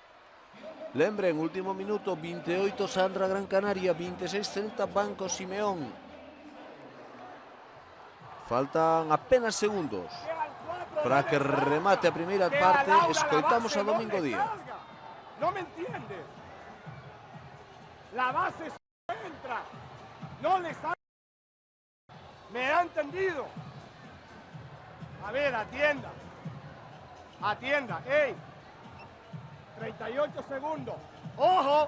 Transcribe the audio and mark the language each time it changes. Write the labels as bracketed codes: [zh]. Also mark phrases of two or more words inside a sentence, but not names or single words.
[gl] Lembren, último minuto, 28 Sandra Gran Canaria, 26 Celta Banco Simeón. Faltan apenas segundos para que remate a primeira parte. Escoitamos a Domingo Díaz. [es] No me entiendes. La base entra. No le sale. ¿Me ha entendido? A ver, atienda. Atienda. ¡Ey! 38 segundos. ¡Ojo!